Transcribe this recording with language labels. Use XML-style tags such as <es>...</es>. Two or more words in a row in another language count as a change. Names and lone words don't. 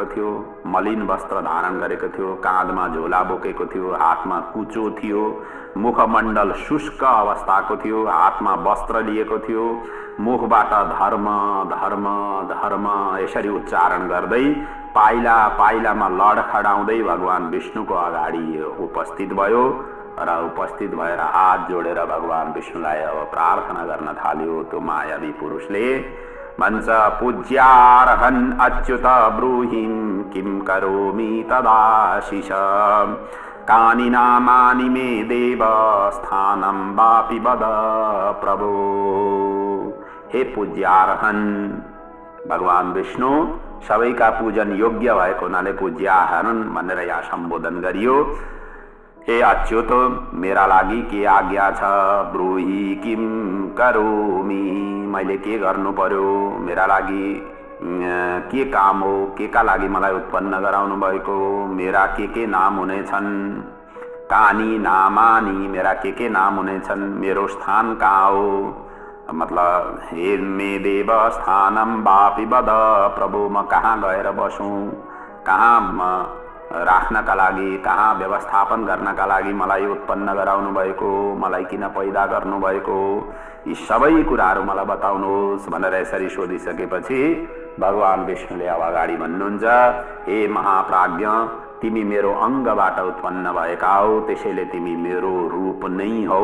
<ne>थियो, मलिन वस्त्र धारण गरेको थियो, काँधमा झोला बोकेको थियो, हातमा कुचो थियो, मुखमण्डल शुष्क अवस्थाको थियो, हातमा वस्त्र लिएको थियो, मुखबाट धर्म धर्म धर्म यसरी उच्चारण गर्दै पाइला पाइलामा लडखडाउँदै भगवान विष्णुको अगाडि उपस्थित भयो र उपस्थित भएर हात जोडेर भगवान विष्णुलाई अब प्रार्थना गर्न थाल्यो। त्यो मायावी पुरुषले भन्छ,</ne> <sa>पूज्यार्हन् अच्युत ब्रूहिं किं करोमि तदाशिष कानि नामानि मे देव स्थानं वापि वद प्रभो।</sa> <ne>हे पूज्यार्हन्, भगवान विष्णु सबैका पूजन योग्य भएको हुनाले पूज्यार्हन् भनेर यहाँ सम्बोधन गरियो। हे अच्युत, मेरा लागि के आज्ञा छ?</ne> <sa>ब्रूहि किम करोमि,</sa> <ne>मैले के गर्नु पर्यो? मेरा लागि के काम हो? के का लागि मलाई उत्पन्न गराउनु भएको? मेरा के नाम हुनेछन्?</ne> <sa>कानी नामानी,</sa> <ne>मेरा के नाम हुनेछन्? मेरो स्थान कहाँ हो? मतलब</ne> <sa>हे मे देव स्थानम वापि वद प्रभु,</sa> <ne>म कहाँ गएर बसौँ? कहाँ राख्नका लागि, कहाँ व्यवस्थापन गर्नका लागि मलाई उत्पन्न गराउनु भएको, मलाई किन पैदा गर्नुभएको, यी सबै कुराहरू मलाई बताउनुहोस् भनेर यसरी सोधिसकेपछि भगवान विष्णुले अब अगाडि भन्नुहुन्छ, हे महाप्राज्ञ, तिमी मेरो अङ्गबाट उत्पन्न भएका हौ, त्यसैले तिमी मेरो रूप नै हौ।</ne>